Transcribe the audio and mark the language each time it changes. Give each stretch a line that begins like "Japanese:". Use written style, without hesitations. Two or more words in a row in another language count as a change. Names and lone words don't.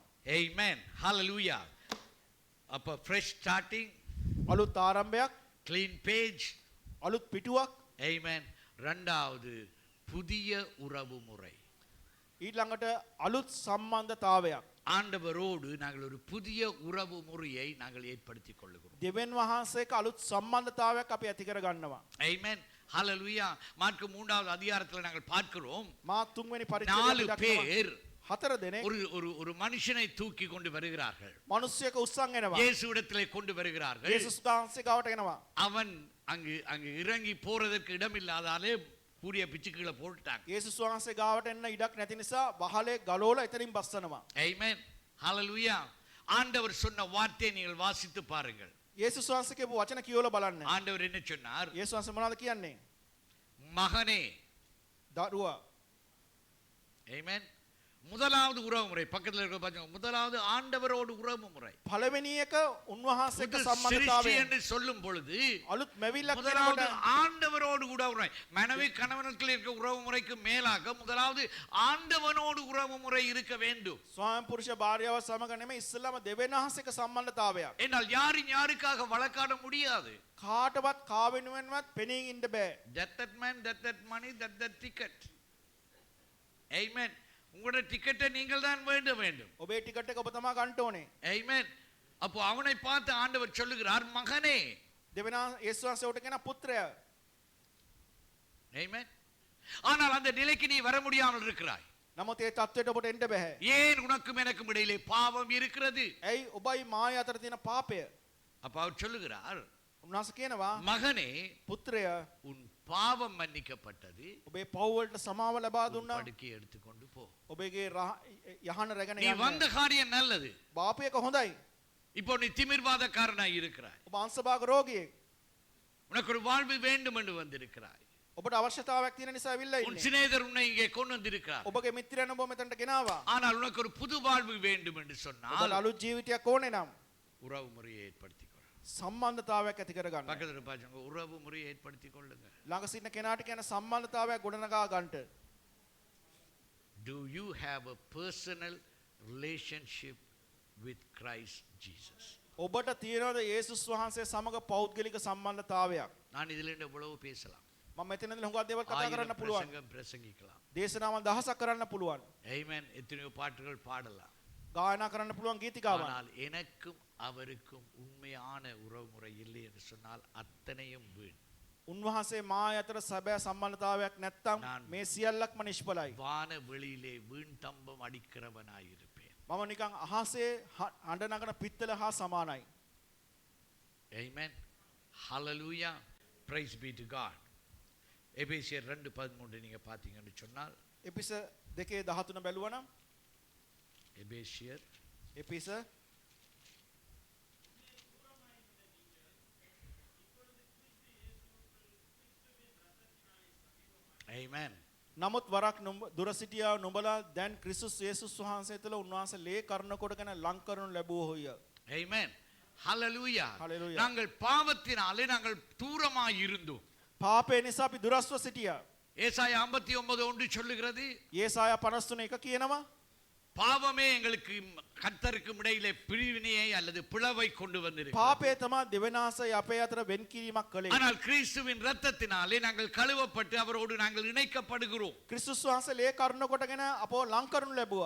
English: Amen. Hallelujah. அப்ப fresh starting,
Sinhala: අලුත් ආරම්භයක්,
English: clean page.
Sinhala: අලුත් පිටුවක්.
Tamil: Amen. ரெண்டாவது புதிய உறவு முறை.
Sinhala: ඊළඟට අලුත් සම්බන්ධතාවයක්.
Tamil: ஆண்டவரோடு நாங்கள் ஒரு புதிய உறவு முறையை நாங்கள் ஏற்படுத்திக் கொள்ளுகிறோம்.
Sinhala: දෙවියන් වහන්සේක අලුත් සම්බන්ධතාවයක් අපි ඇති කර ගන්නවා.
English: Amen. Hallelujah.
Tamil: மார்க்கு 3வது அதிகாரத்தில் நாங்கள் பார்க்கிறோம்,
Sinhala: මා 3 වෙනි 4 පරිච්ඡේදයේ
Tamil: பேர்
Sinhala: හතර දෙනෙක්
Tamil: ஒரு மனுஷனை தூக்கி கொண்டு வருகிறார்கள்.
Sinhala: මිනිස්සෙක් උස්සන් එනවා.
Tamil: இயேசுவிடத்திலே கொண்டு வருகிறார்கள்.
Sinhala: යේසුස් වහන්සේ ගාවට එනවා.
Tamil: அவன் அங்கு இறங்கி போறதற்கு இடமில்லாதாலே கூரிய பிச்சு கீழே போட்டுட்டாங்க.
Sinhala: යේසුස් වහන්සේ ගාවට එන්න ඉඩක් නැති නිසා වහලේ ගලෝලා එතනින් බස්සනවා.
English: Amen. Hallelujah.
Tamil: ஆண்டவர் சொன்ன வார்த்தையை நீங்கள் வாசித்து பாருங்கள்.
Sinhala: යේසුස් වහන්සේ කියපු වචන කියවලා බලන්න.
Tamil: ஆண்டவர் என்ன சொன்னார்?
Sinhala: යේසුස් වහන්සේ මොනවද කියන්නේ?
Tamil: மகனே.
Sinhala: දරුවා.
English: Amen.
Tamil: முதலாவது உறவு முறை பக்கத்துல இருக்க பாருங்க. முதலாவது ஆண்டவரோடு உறவு முறை.
Sinhala: පළවෙනි එක උන්වහන්සේ එක්ක
Tamil: சிருஷ்டி
Sinhala: සම්බන්ධතාවය.
Tamil: என்று சொல்லும் பொழுது
Sinhala: අලුත් මැවිල්ලක්
Tamil: முதலாவது
Sinhala: කියනකොට
Tamil: ஆண்டவரோடு உறவு முறை. மனைவி கணவனுக்குள்ள இருக்க உறவு முறைக்கு மேலாக முதலாவது ஆண்டவனோடு உறவு முறை இருக்க வேண்டும்.
Sinhala: ස්වාමි පුරුෂ භාර්යාව සමග නෙමෙයි ඉස්සෙල්ලාම දෙවෙනි අහසක සම්බන්ධතාවයක්.
Tamil: என்றால் யாரும் யாருக்காக வழக்காட முடியாது.
Sinhala: කාටවත් කා වෙනුවෙන්වත් පෙනී ඉන්න බෑ.
English: that man that money that ticket. Amen.
Tamil: உங்களுடைய டிக்கெட்டை நீங்கள் தான் வேண்டும்.
Sinhala: ඔබේ ටිකට් එක ඔබ තමා ගන්න ඕනේ.
English: Amen.
Tamil: அப்போ அவனை பார்த்து ஆண்டவர் சொல்லுகிறார் மகனே.
Sinhala: දෙවෙනි යේසුස් වහන්සේ උට කියන පුත්‍රයා.
English: Amen.
Tamil: ஆனால் அந்த நிலைக்கு நீ வர முடியாமல் இருக்கிறாய்.
Sinhala: නමුත් ඒ தත්ත්වයට ඔබට එන්න බෑ.
Tamil: ஏன் உனக்கும் எனக்கும் இடையிலே பாவம் இருக்கிறது?
Sinhala: ඇයි ඔබයි මාය අතර තියෙන පාපය?
Tamil: அப்ப அவர் சொல்லுகிறார்
Sinhala: උන්වහන්සේ කියනවා
Tamil: மகனே
Sinhala: පුත්‍රයා
Tamil: உன் பாவம் மன்னிக்கப்பட்டது.
Sinhala: ඔබේ පව් වලට සමාව ලබා දුන්නා.
Tamil: படுக்கை எடுத்துக்கொண்டு போ.
Sinhala: ඔබේගේ යහන රැගෙන
Tamil: நீ
Sinhala: යන්න.
Tamil: வந்த காரியம் நல்லது.
Sinhala: බාපු එක හොඳයි.
Tamil: இப்போ நீ திமிர்வாதக்காரனாய் இருக்கிறாய்.
Sinhala: ඔබ අංශභාග රෝගියෙක්.
Tamil: உனக்கு ஒரு வாழ்வு வேண்டும் என்று வந்திருக்கிறாய்.
Sinhala: ඔබට අවශ්‍යතාවයක් තියෙන නිසා ඇවිල්ලා
Tamil: உன்
Sinhala: ඉන්නේ.
Tamil: சிநேகிதர் உன்னை இங்கே கொண்டு வந்திருக்கிறார்.
Sinhala: ඔබගේ මිත්‍රයන් ඔබ මෙතනට ගෙනාවා.
Tamil: ஆனால் உனக்கு ஒரு புது வாழ்வு வேண்டும் என்று சொன்னால்
Sinhala: ඔබට අලුත් ජීවිතයක් ඕනේ නම්
Tamil: உறவு முறையை ஏற்படுத்திக் கொள்.
Sinhala: සම්බන්ධතාවයක් ඇති කරගන්න.
Tamil: பக்கத்துல பாருங்க உறவு முறையை ஏற்படுத்திக் கொள்ளுங்க.
Sinhala: ළඟ සිටින කෙනාට කියන සම්බන්ධතාවයක් ගොඩනගා ගන්නට.
English: Do you have a personal relationship with Christ Jesus?
Sinhala: ඔබට තියෙනවද යේසුස් වහන්සේ සමග පෞද්ගලික සම්බන්ධතාවයක්?
Tamil: நான் இதுல இருந்து எவ்வளவு பேசலாம்.
Sinhala: මම මෙතන ඉඳලා හුඟක් දේවල් කතා කරන්න
Tamil: ஆயிரம்
Sinhala: පුළුවන්.
Tamil: பிரசங்கம் பிரசங்கிக்கலாம்.
Sinhala: දේශනාවන් දහසක් කරන්න පුළුවන්.
Tamil: Amen. எத்தனையோ பாட்டுகள் பாடலாம்.
Sinhala: ගායනා කරන්න පුළුවන් ගීතිකාවන්.
Tamil: ஆனால் எனக்கும் அவருக்கும் உண்மையான உறவு முறை இல்லை என்று சொன்னால் அத்தனையும் வீண்.
Sinhala: උන්වහන්සේ මා අතර සැබෑ සම්බන්ධතාවයක් නැත්තම් මේ සියල්ලක්ම නිෂ්ඵලයි.
Tamil: வான வெளியிலே வீண் தம்பம் அடிக்கிறவனாயிருப்பேன்.
Sinhala: මම නිකන් අහසේ අඬ නගන පිත්තල හා සමානයි.
English: Amen. Hallelujah. Praise be to God.
Tamil: எபேசியர் 2:13 நீங்க பாத்தீங்கன்னு சொன்னால்
Sinhala: එපිස 2:13 බැලුවනම්
Tamil: எபேசியர்
Sinhala: එපිස
English: Amen.
Sinhala: නමුත් වරක් දුර සිටියා නුඹලා දැන් ක්‍රිස්තුස් යේසුස් වහන්සේ තුළ උන්වහන්සේ ලේ කරන කොටගෙන ලං කරනු ලැබුවෝය.
English: Amen. Hallelujah. Hallelujah.
Tamil: நாங்கள் பாவத்தினாலே நாங்கள் தூரமாய் இருந்தோம்.
Sinhala: පාපය නිසා අපි දුරස්ව සිටියා.
Tamil: ஏசாயா 59:1 சொல்லுகிறது
Sinhala: යේසායා 53 එක කියනවා
Tamil: பாவமே எங்களுக்கு கர்த்தருக்கும் இடையிலே பிரிவினையை அல்லது பிளவை கொண்டு வந்திருக்கிறது.
Sinhala: පාපය තමයි දෙවනාසයි අපේ අතර වෙන් කිරීමක් කළේ.
Tamil: ஆனால் கிறிஸ்துவின் இரத்தத்தினாலே நாங்கள் கழுவப்பட்டு அவரோடு நாங்கள் இணைக்கப்படுகிறோம்.
Sinhala: ක්‍රිස්තුස් වහන්සේ ලේ කරන කොටගෙන අපව ලං කරනු ලැබුවා.